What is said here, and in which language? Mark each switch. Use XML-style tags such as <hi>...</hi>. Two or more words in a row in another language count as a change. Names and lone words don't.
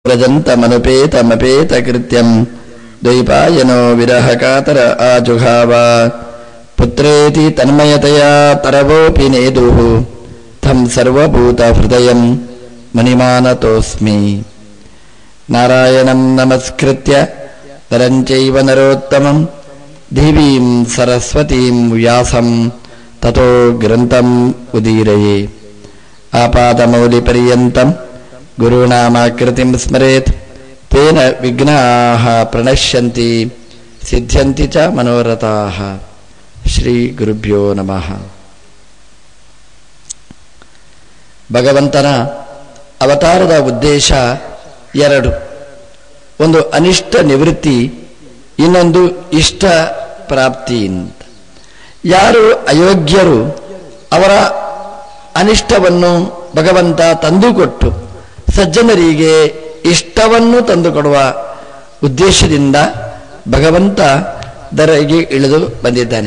<sa>ವ್ರಜಂತಮನುಪೇತಮಪೇತಕೃತ್ಯಂ ದ್ವೈಪಾಯನೋ ವಿರಹಕಾತರ ಆಜುಘಾವ ಪುತ್ರೇತಿ ತನ್ಮಯತಯಾ ತರವೋಪಿ ನೇದುಃ ತಂ ಸರ್ವಭೂತ ಹೃದಯಂ ಮುನಿಮಾನತೋಸ್ಮಿ. ನಾರಾಯಣಂ ನಮಸ್ಕೃತ್ಯ ನರಂ ಚೈವ ನರೋತ್ತಮಂ ದೇವೀಂ ಸರಸ್ವತೀಂ ವ್ಯಾಸಂ ತತೋ ಗ್ರಂಥಂ ಉದೀರಯೇ. ಆಪಾದಮೌಲಿಪರ್ಯಂತಂ ಗುರುನಾಮಾಕೃತಿಂ ಸ್ಮರೇತ್ ತೇನ ವಿಘ್ನಾಃ ಪ್ರಣಶ್ಯಂತಿ ಸಿದ್ಧ್ಯಂತಿ ಚ ಮನೋರಥಾಃ. ಶ್ರೀ ಗುರುಭ್ಯೋ ನಮಃ.</sa> <kn>ಭಗವಂತನ ಅವತಾರದ ಉದ್ದೇಶ ಎರಡು. ಒಂದು ಅನಿಷ್ಟ ನಿವೃತ್ತಿ, ಇನ್ನೊಂದು ಇಷ್ಟ ಪ್ರಾಪ್ತಿ ಅಂತ. ಯಾರು ಅಯೋಗ್ಯರು ಅವರ ಅನಿಷ್ಟವನ್ನು ಭಗವಂತ ತಂದುಕೊಟ್ಟು ಸಜ್ಜನರಿಗೆ ಇಷ್ಟವನ್ನು ತಂದುಕೊಡುವ ಉದ್ದೇಶದಿಂದ ಭಗವಂತ ಧರೆಗೆ ಇಳಿದು ಬಂದಿದ್ದಾನೆ.</kn>